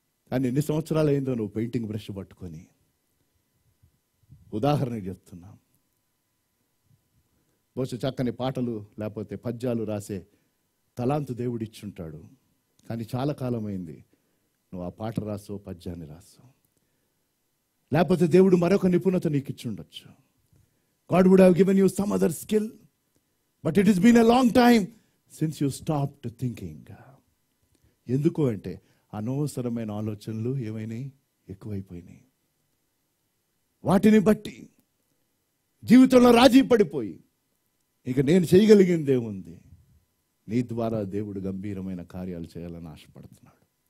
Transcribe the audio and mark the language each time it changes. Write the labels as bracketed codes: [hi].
[te] కానీ ఎన్ని సంవత్సరాలు అయిందో నువ్వు పెయింటింగ్ బ్రష్ పట్టుకొని. ఉదాహరణకి చెప్తున్నా, బహుశా చక్కని పాటలు లేకపోతే పద్యాలు రాసే తలాంతు దేవుడు ఇచ్చుంటాడు. కానీ చాలా కాలం అయింది నువ్వు ఆ పాట రాసో పద్యాన్ని రాసో. లేకపోతే దేవుడు మరొక నిపుణత నీకు ఇచ్చుండొచ్చు. [en] God would have given you some other skill, but it has been a long time since you stopped thinking. [te] ఎందుకు అంటే అనవసరమైన ఆలోచనలు ఏమైనాయి, ఎక్కువైపోయినాయి. వాటిని బట్టి జీవితంలో రాజీ పడిపోయి ఇక నేను చేయగలిగింది ఏముంది? నీ ద్వారా దేవుడు గంభీరమైన కార్యాలు చేయాలని ఆశపడుతున్నాడు.